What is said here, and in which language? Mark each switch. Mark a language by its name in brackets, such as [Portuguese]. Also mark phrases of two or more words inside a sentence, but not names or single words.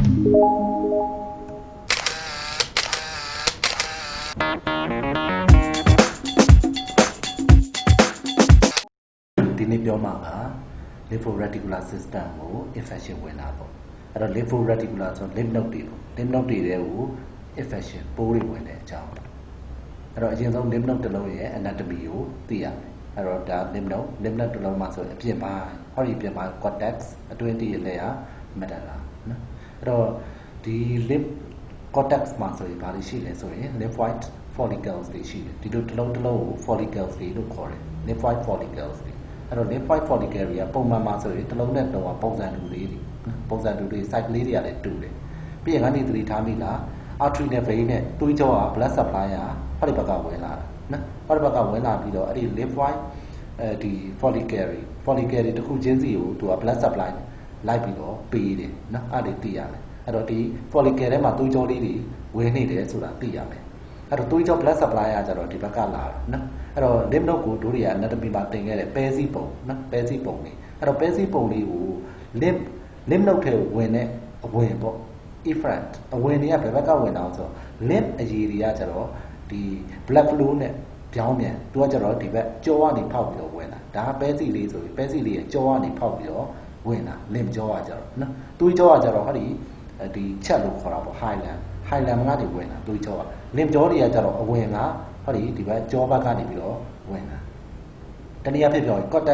[Burmese] ဒီနေ့ပြောမှာက [English] lympho-reticular system [Burmese] ကို infection ဝင်တာပေါ့အဲ့တော့ lympho-reticular ဆို [English] lymph node [Burmese] တွေပေါ့ [English] lymph node [Burmese] တွေကို infection ပိုးတွေဝင်တဲ့အကြောင်းအဲ့တော့အရင်ဆုံး [English] lymph node [Burmese] တစ်လုံးရဲ့ anatomy ကိုသိရမယ်အဲ့တော့ဒါ [English] lymph node [Burmese] တစ်လုံးမှာဆိုအပြင်ပိုင်းဟောဒီအပြင်ပိုင်း cortex အတွင်းတည့်ရလဲရ medulla နော်အဲ့တော့ဒီ [English] lymph cortex [Burmese] မှာဆိုရင်ဘာတွေရှိလဲဆိုရင် [English] lymphoid follicles [Burmese] တွေရှိတယ်ဒီလိုတစ်လုံးကို follicles တွေလို့ခေါ်တယ် [English] lymphoid follicles [Burmese] တွေအဲ့တော့ [English] lymphoid follicle [Burmese] တွေကပုံမှန်မှာဆိုရင်တစ်လုံးနဲ့တစ်လုံးကပုံစံတူလေးတွေပုံစံတူတွေ site လေးတွေကလည်းတူတယ်ပြီးရင်ကနေသတိထားမိလား artery နဲ့ vein နဲ့သွေးကြောက [English] blood supply [Burmese] ကဟောဒီဘက်ကဝင်လာတာနော်ဟောဒီဘက်ကဝင်လာပြီးတော့အဲ့ဒီ lymphoid ဒီ follicle တွေတစ်ခုချင်းစီကိုသူက [English] blood supply [Burmese] လိုက်ပြီးတော့ပေးတယ်နော်အဲ့ဒါသိရတယ်အဲ့တော့ဒီ follicle ထဲမှာသွေးကြောလေးတွေဝင်နေတယ်ဆိုတာသိရမယ်အဲ့တော့သွေးကြော [English] blood supply [Burmese] ကကြတော့ဒီဘက်ကလာတာနော်အဲ့တော့ [English] lymph node [Burmese] ကိုတို့တွေက anatomy မှာတင်ခဲ့တဲ့ပဲစီပုံနော်ပဲစီပုံလေးအဲ့တော့ပဲစီပုံလေးကို [English] lymph node [Burmese] ထဲဝင်တဲ့အဝင်ပေါ့ efferent အဝင်တွေကဘယ်ဘက်ကဝင်တာဆိုတော့ lymph အရည်တွေကကြတော့ဒီ [English] blood flow [Burmese] နဲ့ပြောင်းပြန်သူကကြတော့ဒီဘက်ကြောကနေဖောက်ပြီးတော့ဝင်တာဒါပဲစီလေးဆိုရင်ပဲစီလေးရဲ့ကြောကနေဖောက်ပြီးတော့ဝင်တာ lymph ကြောကကြတော့နော်သွေးကြောကကြတော့ဟောဒီချက်လို့ခေါ်တာပေါ့ highland ကနေဝင်တာသွေးကြောက lymph ကြောတွေကကြတော့အဝင်ကဟောဒီဘက်ကြောဘက်ကနေပြီးတော့ဝင်တာတနည်းအားဖြင့်ပြောရင် cortex